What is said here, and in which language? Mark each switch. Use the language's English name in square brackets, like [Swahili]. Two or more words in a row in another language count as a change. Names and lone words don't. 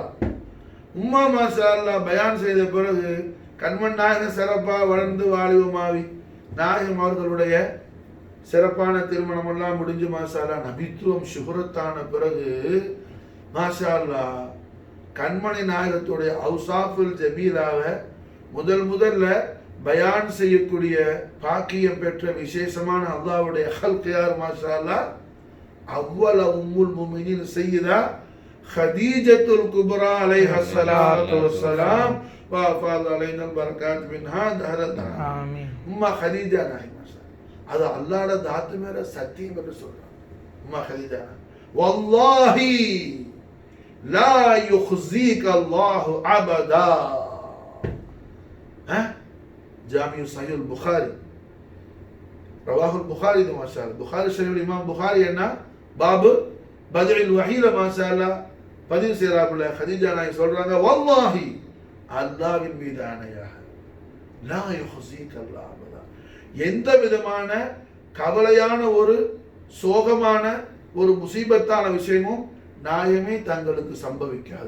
[Tamil] உம்மா [Arabic] ما شاء الله [Tamil] பயான் செய்த பிறகு கண்மன் நாயகன் சிறப்பா வளர்ந்து வாலிபமாவி நாயகம் அவர்களுடைய சிறப்பான திருமணம் எல்லாம் முடிஞ்சு [Arabic] ما شاء الله [Tamil] நபித்துவம் ஷுஹரத்தான பிறகு [Arabic] ما شاء الله [Tamil] கண்மணி நாயகத்துடைய அவுசாஃபுல் ஜபீலாவை முதல்ல பயான் செய்யக்கூடிய பாக்கியம் பெற்ற விசேஷமான அல்லாஹ்வுடைய ஹல்க் யார் [Arabic] ما شاء الله? أول أم المؤمنين سيدة خديجة الكبرى عليها الصلاة والسلام وافاض علينا البركات منها دهر الدهر. آمين. [Tamil] உம்மா خديجة நாயகி [Arabic] ما شاء الله. [Tamil] அது அல்லாஹ்வுடைய தாத்து மேல சத்தியம் என்று சொல்றாங்க. [Arabic] உம்மா خديجة والله لا يخزيك الله أبدا. جامع صحيح البخاري رواه البخاري ده ما شاء الله. [Tamil] புகாரி ஷரீஃப் இமாம் புகாரி என்ன பாபு பத்இல் வஹீல [Arabic] ما شاء الله [Tamil] பதிவு செய்றாப்புல خديجة நாயகி சொல்றாங்க, வல்லாஹி அல்லாஹ்வின் மீது ஆணையாக [Arabic] لا يخزيك الله أبدا, [Tamil] எந்த விதமான கவலையான ஒரு சோகமான ஒரு முசீபத்தான விஷயமும் நாயமே தங்களுக்கு சம்பவிக்காது.